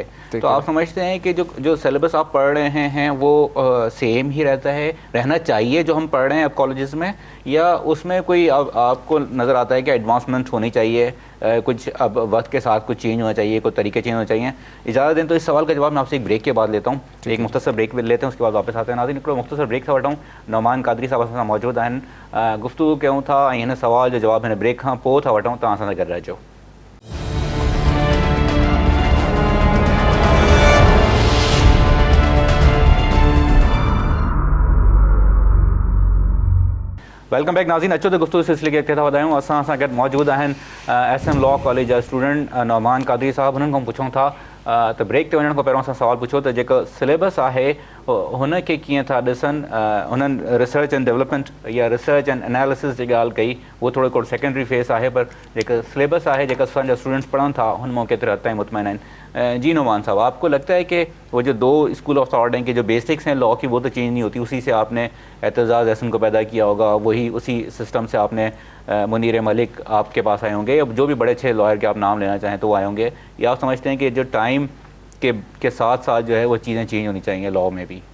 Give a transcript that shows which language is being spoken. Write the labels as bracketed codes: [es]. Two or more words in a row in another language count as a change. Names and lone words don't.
[ur] تو آپ سمجھتے ہیں کہ جو سلیبس آپ پڑھ رہے ہیں وہ سیم ہی رہنا چاہیے جو ہم پڑھ رہے ہیں اب کالجز میں، یا اس میں کوئی آپ کو نظر آتا ہے کہ ایڈوانسمنٹ ہونی چاہیے، کچھ اب وقت کے ساتھ کچھ چینج ہونا چاہیے، کچھ طریقے چینج ہونے چاہیے? اجازت دیں تو اس سوال کا جواب میں آپ سے ایک بریک کے بعد لیتا ہوں۔ ایک مختصر بریک لیتے ہیں، اس کے بعد واپس آتے ہیں. [sd] नाज़रीन हिकिड़ो मुख्तसर ब्रेक था वठूं। नौमान कादरी साहब असां सां मौजूद आहिनि, गुफ्तगू कयूं था ऐं हिन सवाल जो जवाब हिन ब्रेक खां पोइ था वठूं। तव्हां सां गॾु रहिजो। [en] welcome back [sd] नाज़रीन। अचो तो गुफ्तगू सिलसिले खे अॻिते था वधायूं। असां सां गॾु मौजूद आहिनि SM लॉ कॉलेज जा स्टूडेंट नौमान कादरी साहब। हुननि खां पुछूं था त ब्रेक ते वञण खां पहिरियों असां सवाल पुछो त जेको सिलेबस आहे हुनखे कीअं था ॾिसनि। हुननि [en] research and development [sd] या [en] research and analysis [sd] जी ॻाल्हि कई, वो थोरो हिकिड़ो [en] secondary phase [sd] आहे, पर जेका सिलेबस आहे, जेका असांजा स्टूडेंट्स पढ़नि था, हुन मां केतिरे हद ताईं मुतमइन आहिनि? [ur] جی نعمان صاحب، آپ کو لگتا ہے کہ وہ جو دو [en] school of thought [ur] ہیں کہ جو بیسکس ہیں لاء کی وہ تو چینج نہیں ہوتی، اسی سے آپ نے اعتزاز احسن کو پیدا کیا ہوگا، وہی اسی سسٹم سے آپ نے منیر ملک آپ کے پاس آئے ہوں گے، یا جو بھی بڑے اچھے لائر کے آپ نام لینا چاہیں تو وہ آئے ہوں گے، یا آپ سمجھتے ہیں کہ جو ٹائم کے ساتھ ساتھ جو ہے وہ چیزیں چینج ہونی چاہیے لاء میں بھی?